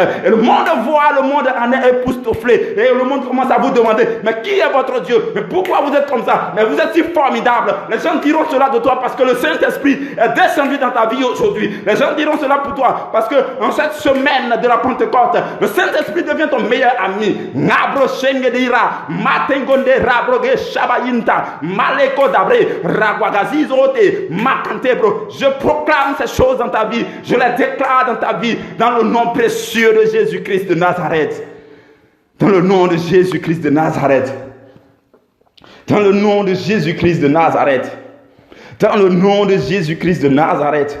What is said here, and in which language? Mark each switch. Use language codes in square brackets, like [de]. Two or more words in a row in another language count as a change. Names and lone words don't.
[fr] Et le monde voit, le monde en est époustouflé. Et le monde commence à vous demander, mais qui est votre Dieu? Mais pourquoi vous êtes comme ça? Mais vous êtes si formidable. Les gens diront cela de toi parce que le Saint-Esprit est descendu dans ta vie aujourd'hui. Les gens diront cela pour toi parce que en cette semaine de la Pentecôte, le Saint-Esprit devient ton meilleur ami. Nabro shengedira, matengonde rabroge shabayinta, maleko dabre, ragwagazizote, makantebro. Je proclame ces choses dans ta vie. Je les déclare dans ta vie, dans le nom précieux de Jésus-Christ de Nazareth. Dans le nom de Jésus-Christ de Nazareth. Dans le nom de Jésus-Christ de Nazareth. Dans le nom de Jésus-Christ de Nazareth.